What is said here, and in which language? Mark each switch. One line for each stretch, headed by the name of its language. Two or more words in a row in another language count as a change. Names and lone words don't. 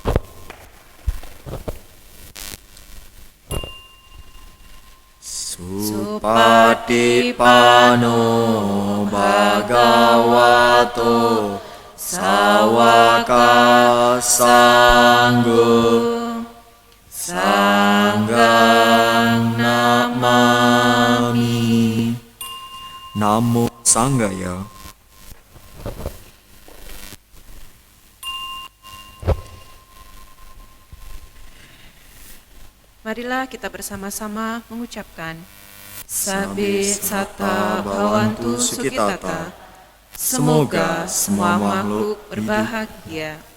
Pali: Supatipano Bhagavato Sawaka Sanggo Sanggang Namami. Namo Sanggaya.
Indonesian: Marilah kita bersama-sama mengucapkan
Pali: Sabe Sata Bhavantu Sukhitata.
Indonesian: Semoga semua makhluk berbahagia.